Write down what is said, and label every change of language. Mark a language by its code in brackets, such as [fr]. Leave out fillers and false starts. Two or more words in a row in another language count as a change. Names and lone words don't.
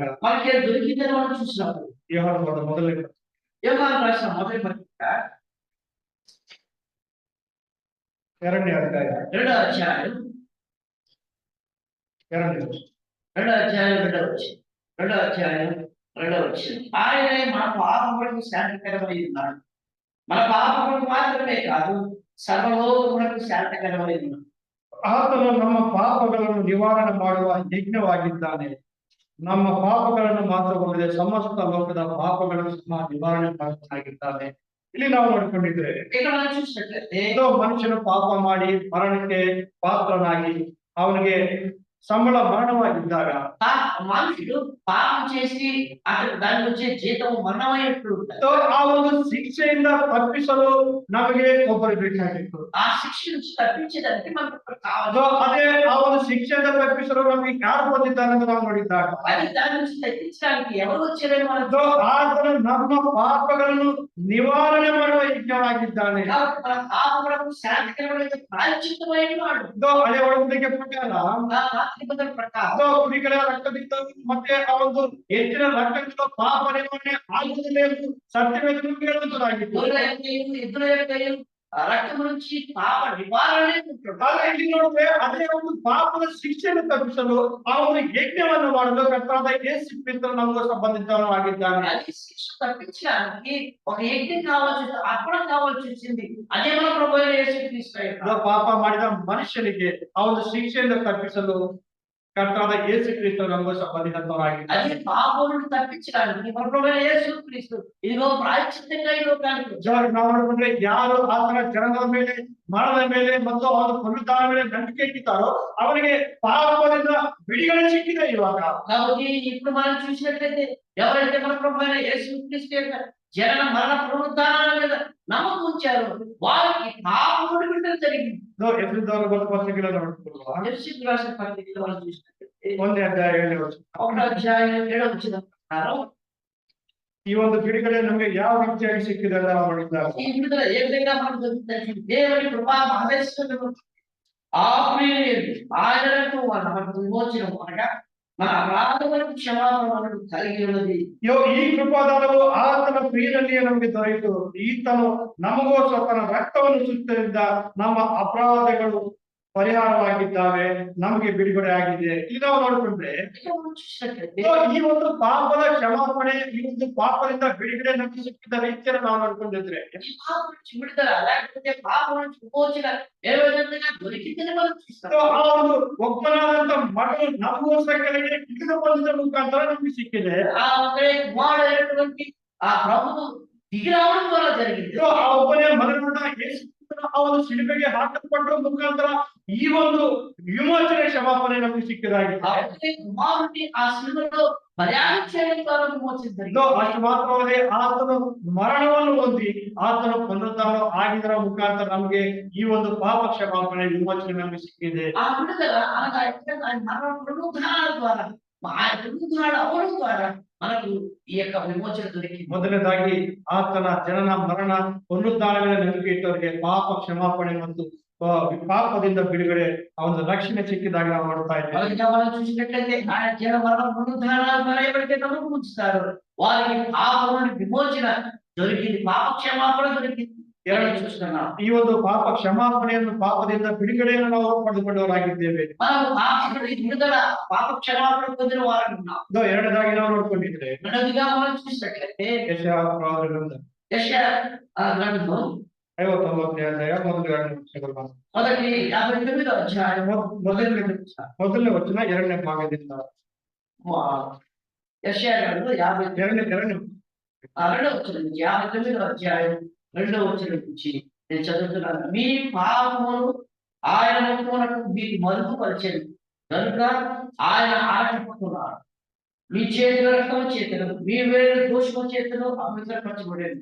[te] మనకి దొరికిందని మనం చూసినప్పుడు [kn] ಯೋಹಾನನ ಮೊದಲನೇ [te] యోహాను రాసిన మొదటి పత్రిక [kn] 2ನೇ ಅಧ್ಯಾಯ [te] 2వ అధ్యాయం 2వ అధ్యాయం 2వ అధ్యాయం 2వ వచనం ఆయనే మన పాపములకు శాంతికరమై ఉన్నాడు. మన పాపములకు మాత్రమే కాదు సర్వలోకములకు శాంతికరమై ఉన్నాడు. [kn] ಆತನು ನಮ್ಮ ಪಾಪಗಳನ್ನು ನಿವಾರಣೆ ಮಾಡುವ ಯಜ್ಞವಾಗಿದ್ದಾನೆ. ನಮ್ಮ ಪಾಪಗಳನ್ನು ಮಾತ್ರವಲ್ಲದೆ ಸಮಸ್ತ ಲೋಕದ ಪಾಪಗಳನ್ನು ಸಹ ನಿವಾರಣೆ ಮಾಡುತ್ತಾಗಿದ್ದಾನೆ. ಇಲ್ಲಿ ನಾವು ನೋಡಿಕೊಂಡಿದ್ರೆ [te] ఇక్కడ మనం చూసినట్లయితే [kn] ಏದೋ ಮನುಷ್ಯನು ಪಾಪ ಮಾಡಿ ಮರಣಕ್ಕೆ ಪಾತ್ರನಾಗಿ ಅವನಿಗೆ ಸಂಬಳ ಮರಣವಾಗಿದ್ದಾಗ [te] మనుషుడు పాపం చేసి అతను దానికి వచ్చే జీతం మరణమైనట్లు ఉంటాడు. [kn] ಆ ಒಂದು ಶಿಕ್ಷೆಯಿಂದ ತಪ್ಪಿಸಲು ನಮಗೆ ಒಬ್ಬರು ಬೇಕಾಗಿತ್ತು. [te] ఆ శిక్ష నుంచి తప్పించడానికి మనకు ఒకరు కావాలి. [kn] ಅದೇ ಆ ಒಂದು ಶಿಕ್ಷೆಯಿಂದ ತಪ್ಪಿಸಲು ನಮಗೆ ಯಾರು ಬಂದಿದ್ದಾರೆ ಅಂತ ನಾವು ನೋಡಿದಾಗ [te] అది దాని నుంచి తప్పించడానికి ఎవరు వచ్చారని మనం [kn] ಆತನು ನಮ್ಮ ಪಾಪಗಳನ್ನು ನಿವಾರಣೆ ಮಾಡುವ ಯಜ್ಞವಾಗಿದ್ದಾನೆ. [te] కాబట్టి మన పాపములకు శాంతికరమైన ప్రాయశ్చిత్తమైన వాడు. [kn] ಹಳೆ ಒಡಂಬಡಿಕೆ ಪ್ರಕಾರ [te] నిబంధన ప్రకారం [kn] ಕುರಿಗಳ ರಕ್ತದಿಂದ ಮತ್ತೆ ಆ ಒಂದು ಹೆಚ್ಚಿನ ರಕ್ತದಿಂದ ಪಾಪ ನಿವಾರಣೆ ಆಗುವುದಿಲ್ಲ ಎಂದು ಸತ್ಯವೇದ ಹೇಳುವಂತದಾಗಿತ್ತು. [te] గొర్రెల యొక్కయు, ఎద్దుల యొక్కయు ఆ రక్తం నుంచి పాప నివారణೆ ఉంటుంది. [kn] ಆದ್ರೆ ಇಲ್ಲಿ ನೋಡಿದ್ರೆ ಅದೇ ಒಂದು ಪಾಪದ ಶಿಕ್ಷೆಯನ್ನು ತಪ್ಪಿಸಲು ಆ ಒಂದು ಯಜ್ಞವನ್ನು ಮಾಡಲು ಕರ್ತನಾದ ಯೇಸು ಕ್ರಿಸ್ತನು ನಮಗೋಸ್ಕರ ಬಂದಿದ್ದವನು ಆಗಿದ್ದಾನೆ. [te] అది శిక్ష తప్పించడానికి ఒక యజ్ఞం కావాల్సి అర్పణ కావాల్సి వచ్చింది. అదే మన ప్రభు యేసుక్రీస్తు. [kn] ಪಾಪ ಮಾಡಿದ ಮನುಷ್ಯನಿಗೆ ಆ ಒಂದು ಶಿಕ್ಷೆಯಿಂದ ತಪ್ಪಿಸಲು ಕರ್ತನಾದ ಯೇಸು ಕ್ರಿಸ್ತನು ನಮಗೋಸ್ಕರ ಬಂದಿದ್ದವನಾಗಿದ್ದಾನೆ. [te] అది పాపములను తప్పించడానికి మన ప్రభు యేసుక్రీస్తు ఇదిగో ప్రాయశ్చిత్తంగా ఈ లోకానికి వచ్చాడు. [kn] ನಾವು ನೋಡಿದ್ರೆ ಯಾರು ಆತನ ಜನದ ಮೇಲೆ ಮರಣದ ಮೇಲೆ ಮತ್ತು ಅವರ ಪುನರುದ್ಧಾನ ಮೇಲೆ ನಂಬಿಕೆ ಇಟ್ಟಿದ್ದಾರೋ ಅವರಿಗೆ ಪಾಪದಿಂದ ಬಿಡುಗಡೆ ಸಿಕ್ಕಿದೆ ಇವಾಗ. [te] కాబట్టి ఇప్పుడు మనం చూసినట్లయితే ఎవరైతే మన ప్రభు అయిన యేసుక్రీస్తు యొక్క జనన మరణ పునరుద్ధానాల మీద నమ్మకం ఉంచారో వారికి పాపములు విడుదల జరిగింది. [kn] ಎಫೆಸದವರ ಪತ್ರಿಕೆಯನ್ನು ನೋಡಿಕೊಳ್ಳುವ [te] ఎఫెసీయులకు రాసిన పత్రికలో మనం చూసినట్లయితే [kn] 1ನೇ ಅಧ್ಯಾಯ 7ನೇ ವಚನ. [te] 1వ అధ్యాయం 7వ వచనం ప్రకారం [kn] ಈ ಒಂದು ಬಿಡುಗಡೆ ನಮಗೆ ಯಾವ ರೀತಿಯಾಗಿ ಸಿಕ್ಕಿದೆ ಅಂತ ನಾವು ನೋಡಿದಾಗ [te] ఈ విడుదల ఏ విధంగా మనకు దొరుకుతుంది? దేవుని కృపా మహేశ్వరుడు ఆ ప్రియుడు ఆయనకు మనకు విమోచనం అనగా మన అపరాధములకు క్షమాపణ మనకు కలిగి ఉన్నది. [kn] ಈ ಕೃಪಾದಾನವು ಆತನ ಪ್ರಿಯನಲ್ಲಿಯೇ ನಮಗೆ ದೊರೆಯಿತು. ಈತನು ನಮಗೋಸ್ಕರ ತನ್ನ ರಕ್ತವನ್ನು ಸುತ್ತದಿಂದ ನಮ್ಮ ಅಪರಾಧಗಳು ಪರಿಹಾರವಾಗಿದ್ದಾವೆ, ನಮಗೆ ಬಿಡುಗಡೆ ಆಗಿದೆ. ಇದು ನಾವು ನೋಡಿಕೊಂಡ್ರೆ [te] ఇక్కడ మనం చూసినట్లయితే [kn] ಈ ಒಂದು ಪಾಪದ ಕ್ಷಮಾಪಣೆ, ಈ ಒಂದು ಪಾಪದಿಂದ ಬಿಡುಗಡೆ ನಮಗೆ ಸಿಕ್ಕಿದ ರೀತಿಯನ್ನು ನಾವು ನೋಡ್ಕೊಂಡಿದ್ರೆ [te] ఈ పాపం నుంచి విడుదల లేకపోతే పాపం నుంచి విమోచన ఏ విధంగా దొరికిందని మనం చూస్తాం. [kn] ಆ ಒಂದು ಒಬ್ಬನಾದಂತ ಮಗಳು ನಮಗೋಸ್ಕರ ಕೆಳಗೆ ಇಳಿದು ಬಂದಿದ್ದ ಮುಖಾಂತರ ನಮಗೆ ಸಿಕ್ಕಿದೆ. [te] ఆ ఒకే కుమారుడైనటువంటి ఆ ప్రభువు దిగి రావడం ద్వారా జరిగింది. [kn] ಆ ಒಬ್ಬನೇ ಮಗನಾದ ಯೇಸು ಕ್ರಿಸ್ತನ ಆ ಒಂದು ಶಿಲುಬೆಗೆ ಹಾಕಲ್ಪಟ್ಟ ಮುಖಾಂತರ ಈ ಒಂದು ವಿಮೋಚನೆ ಕ್ಷಮಾಪಣೆ ನಮಗೆ ಸಿಕ್ಕಿದಾಗಿದೆ. [te] ఆ ఒకే కుమారుడిని ఆ శిలువలో బలియాగం చేయడం ద్వారా విమోచన జరిగింది. [kn] ಅಷ್ಟು ಮಾತ್ರವಲ್ಲದೆ ಆತನು ಮರಣವನ್ನು ಹೊಂದಿ ಆತನ ಪುನರುದ್ಧಾನ ಆಗಿದರ ಮುಖಾಂತರ ನಮಗೆ ಈ ಒಂದು ಪಾಪ ಕ್ಷಮಾಪಣೆ ವಿಮೋಚನೆ ನಮಗೆ ಸಿಕ್ಕಿದೆ. [te] ఆ విడుదల అనగా ఆయన మరణ పునరుద్ధానాల ద్వారా ఆయన పునరుద్ధారణ అవడం ద్వారా మనకు ఈ యొక్క విమోచన దొరికింది. [kn] ಮೊದಲನೇದಾಗಿ ಆತನ ಜನನ ಮರಣ ಪುನರುದ್ಧಾನ ಮೇಲೆ ನಂಬಿಕೆ ಇಟ್ಟವರಿಗೆ ಪಾಪ ಕ್ಷಮಾಪಣೆ ಮತ್ತು ಪಾಪದಿಂದ ಬಿಡುಗಡೆ ಆ ಒಂದು ರಕ್ಷಣೆ ಸಿಕ್ಕಿದಾಗ ನಾವು ನೋಡ್ತಾ ಇದ್ದೇವೆ. [te] మొదటిగా మనం చూసినట్లయితే ఆయన జన మరణ పునరుద్ధానాల ద్వారా ఎవరైతే నమ్మకం ఉంచుతారో వారికి పాపం నుండి విమోచన దొరికింది, పాప క్షమాపణ దొరికింది. చూస్తున్నాం [kn] ಈ ಒಂದು ಪಾಪ ಕ್ಷಮಾಪಣೆಯನ್ನು ಪಾಪದಿಂದ ಬಿಡುಗಡೆಯನ್ನು ನಾವು ಪಡೆದುಕೊಂಡವರಾಗಿದ್ದೇವೆ. [te] మనం పాప విడుదల పాప క్షమాపణ పొందిన వారు ఉన్నాం. [kn] ಎರಡನೇದಾಗಿ ನಾವು ನೋಡ್ಕೊಂಡಿದ್ರೆ [te] రెండవదిగా మనం చూసినట్లయితే [kn] ಯೆಶಾಯ ಗ್ರಂಥ [te] యెషయా గ్రంథం [kn] 59ನೇ ಅಧ್ಯಾಯ ಮೊದಲ 2 ವಚನಗಳು. [te] మొదటి 59వ అధ్యాయం [kn] ಮೊದಲನೇ ವಚನ 2ನೇ ಭಾಗದಿಂದ [te] యెషయా గ్రంథం 50 [kn] ಎರಡನೇ [te] రెండవ వచనం నుంచి 59వ అధ్యాయం 2వ వచనం నుంచి నేను చదువుతున్నాను. మీ పాపములు ఆయన ముఖమునకు మీకు మరుగుపరిచెను కనుక ఆయన ఆటపడుతున్నాడు. మీ చేతుల రక్తము చేతులు మీ వేలు దోషము చేతులు అపవిత్రపరచబడేది.